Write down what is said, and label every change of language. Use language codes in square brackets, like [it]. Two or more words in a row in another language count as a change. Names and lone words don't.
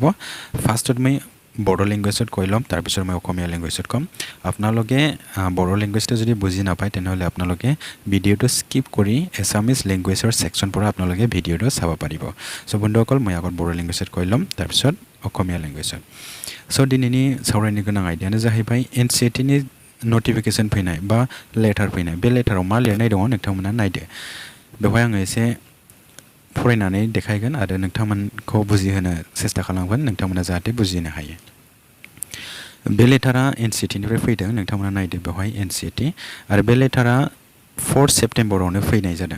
[as] ফাৰ্ষ্টত মই বড়ো লেংগুৱেজত কৈ ল'ম, তাৰপিছত মই অসমীয়া লেংগুৱেজত ক'ম। আপোনালোকে বড়ো লেংগুৱেজটো যদি বুজি নাপায় তেনেহ'লে আপোনালোকে ভিডিঅ'টো স্কিপ কৰি [en] Assamese languageৰ section [as] পৰা আপোনালোকে ভিডিঅ'টো চাব পাৰিব। সো বন্ধুসকল মই আগত বড়ো লেংগুৱেজত কৈ ল'ম, তাৰপিছত অসমীয়া লেংগুৱেজত। [brx] সো দিনैनि सावरायनो गोनां आयदायानो जाहैबाय NCTE नि नटिफिकेशन फैनाय बा लेटार फैनाय। बे लेटाराव मा लिरनाय दङ नोंथांमोना नायदो। बेवहाय आङो एसे फरायनानै देखायगोन आरो नोंथांमोनखौ बुजिहोनो सेस्था खालामगोन, नोंथांमोना जाहाथे बुजिनो हायो। बे लेटारा NCTE निफ्राय फैदों, नोंथांमोना नायदो बेवहाय NCTE आरो बे लेटारा 4 सेप्टेम्बरावनो फैनाय जादों।